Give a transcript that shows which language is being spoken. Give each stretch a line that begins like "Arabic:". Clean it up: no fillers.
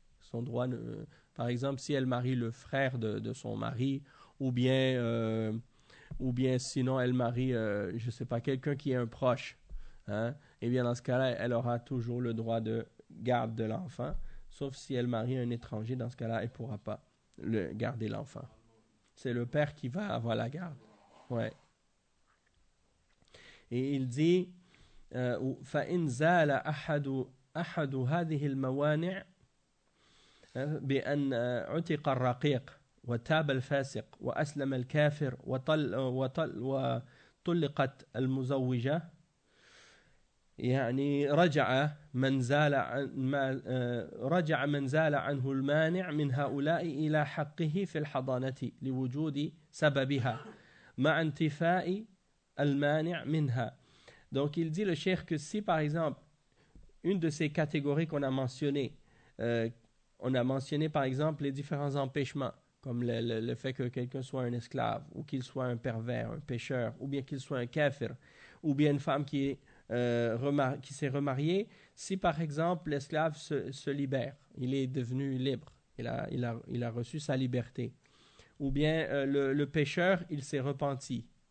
French: Son droit, par exemple, si elle marie le frère de son mari, ou bien sinon elle marie, je ne sais pas, quelqu'un qui est un proche, eh bien dans ce cas-là, elle aura toujours le droit de garde de l'enfant. Sauf si elle marie un étranger, dans ce cas-là, elle ne pourra pas garder l'enfant. C'est le père qui va avoir la garde. Ouais. Et il dit,
Arabic: فَإِنْ زَالَ أَحَدُ هَذِهِ الْمَوَانِعِ بِأَنْ عُتِقَ الرَّقِيقِ وَتَابَ الْفَاسِقِ وَأَسْلَمَ الْكَافِرِ وَطُلِّقَتْ الْمُزَوِّجَةِ يعني رجع من زال عنه المانع من هؤلاء إلى حقه في الحضانة لوجود سببها مع انتفاء المانع منها.
French: Donc il dit le cheikh que si par exemple une de ces catégories qu'on a mentionné, on a mentionné par exemple les différents empêchements comme le fait que quelqu'un soit un esclave ou qu'il soit un pervers, un pécheur ou bien qu'il soit un kafir ou bien une femme qui s'est remarié, si par exemple l'esclave se libère, il est devenu libre, il a reçu sa liberté, ou bien le pécheur, il s'est repenti,